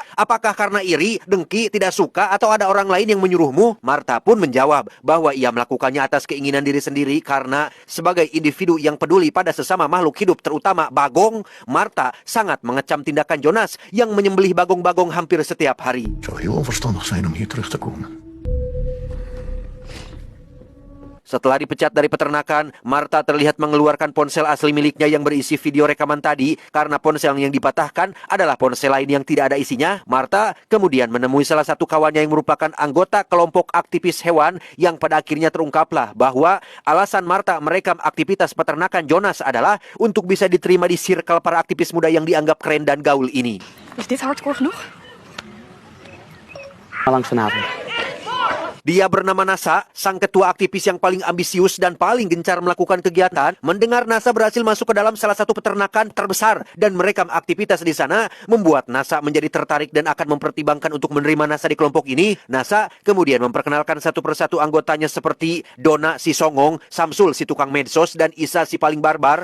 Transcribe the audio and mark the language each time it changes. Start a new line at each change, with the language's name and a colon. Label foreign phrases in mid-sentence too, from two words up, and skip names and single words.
Indonesian: Apakah karena iri, dengki, tidak suka, atau ada orang lain yang menyuruhmu? Marta pun menjawab bahwa ia melakukannya atas keinginan diri sendiri karena sebagai individu yang peduli pada sesama makhluk hidup, terutama bagong, Marta sangat mengecam tindakan Jonas yang menyembelih bagong-bagong hampir setiap hari.
Dutch: Zou heel onverstandig zijn om hier terug te komen.
Indonesian: Setelah dipecat dari peternakan, Marta terlihat mengeluarkan ponsel asli miliknya yang berisi video rekaman tadi karena ponsel yang dipatahkan adalah ponsel lain yang tidak ada isinya. Marta kemudian menemui salah satu kawannya yang merupakan anggota kelompok aktivis hewan yang pada akhirnya terungkaplah bahwa alasan Marta merekam aktivitas peternakan Jonas adalah untuk bisa diterima di circle para aktivis muda yang dianggap keren dan gaul ini.
Dutch: Is dit hardcore genoeg? Lang vanavond.
Indonesian: Dia bernama Nasa, sang ketua aktivis yang paling ambisius dan paling gencar melakukan kegiatan. Mendengar Nasa berhasil masuk ke dalam salah satu peternakan terbesar dan merekam aktivitas di sana, membuat Nasa menjadi tertarik dan akan mempertimbangkan untuk menerima Nasa di kelompok ini. Nasa kemudian memperkenalkan satu persatu anggotanya seperti Dona si songong, Samsul si tukang medsos, dan Isa si paling barbar.